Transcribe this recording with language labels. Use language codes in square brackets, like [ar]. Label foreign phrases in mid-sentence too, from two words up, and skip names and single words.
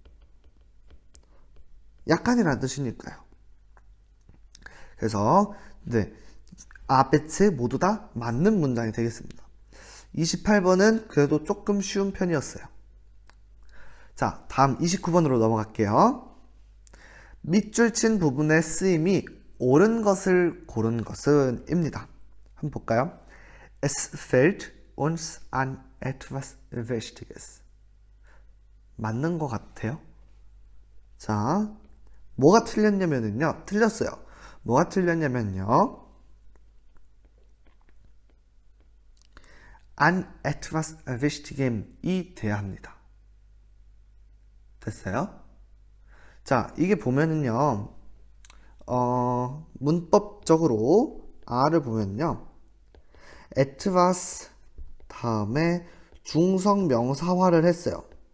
[ko] 약간이라는 뜻이니까요. 그래서 네, 아베츠 모두 다 맞는 문장이 되겠습니다. 28번은 그래도 조금 쉬운 편이었어요. 자, 다음 29번으로 넘어갈게요. 밑줄 친 부분의 쓰임이 옳은 것을 고른 것은 입니다. 한번 볼까요? [de] Es fällt uns an etwas Wichtiges. [ko] 맞는 것 같아요. 자, 뭐가 틀렸냐면요, 틀렸어요. 뭐가 틀렸냐면요, [de] an etwas Wichtigem [ko] 이 돼야 합니다. 됐어요? 자, 이게 보면은요, 문법적으로 R을 보면요, etwas 다음에 중성 명사화를 했어요.